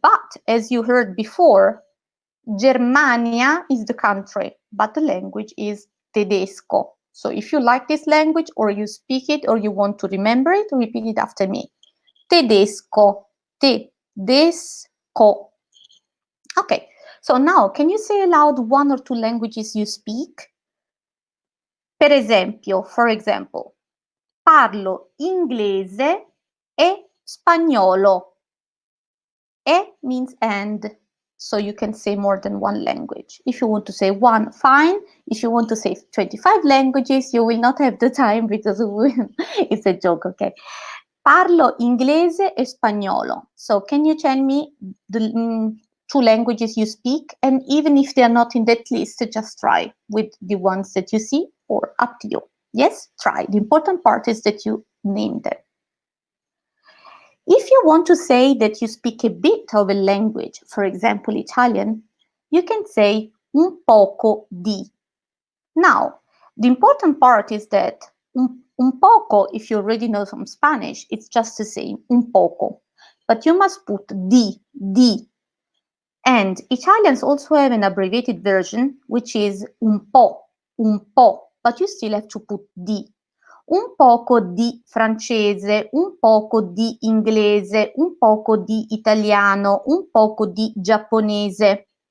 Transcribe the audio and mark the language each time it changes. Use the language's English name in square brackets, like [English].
[English] But as you heard before, Germania is the country, but the language is Tedesco. So if you like this language or you speak it or you want to remember it, repeat it after me. Tedesco. Tedesco. Okay, so now can you say aloud one or two languages you speak? [Italian] Per esempio, [English] for example, [Italian] parlo inglese e spagnolo. [English] E means and, so you can say more than one language. If you want to say one, fine. If you want to say 25 languages, you will not have the time because it's a joke, okay? [Italian] Parlo inglese e spagnolo. [English] So can you tell me the two languages you speak? And even if they are not in that list, just try with the ones that you see, or up to you. Yes, try. The important part is that you name them. If you want to say that you speak a bit of a language, for example, Italian, you can say [Italian] un poco di. [English] Now, the important part is that [Italian] un poco, [English] if you already know some Spanish, it's just the same, un poco. But you must put di. And Italians also have an abbreviated version, which is [Italian] un po', [English] but you still have to put di. [Italian] Un poco di francese, un poco di inglese, un poco di italiano, un poco di giapponese.